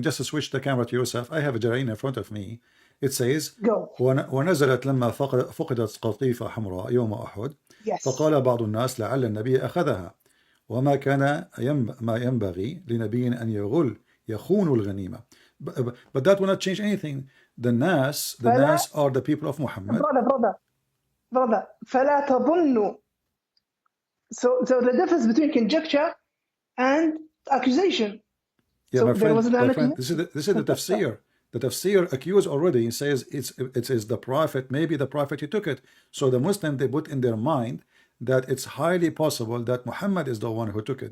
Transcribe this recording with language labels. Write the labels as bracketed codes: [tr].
[en] Just to switch the camera to yourself. I have a Jalalain in front of me. It says, [ar] ونزلت لما فقدت قطيفة حمراء يوم أحد فقال بعض الناس لعل النبي أخذها وما كان ما ينبغي لنبي أن يخون الغنيمة. [en] But that will not change anything. The Nas are the people of Muhammad. Brother, [ar] فلا تظنوا. [en] So the difference between conjecture and accusation. Yeah, so my friend, this is the tafsir. The tafsir accused already and says it is the prophet, maybe the prophet who took it. So the Muslim, they put in their mind that it's highly possible that Muhammad is the one who took it.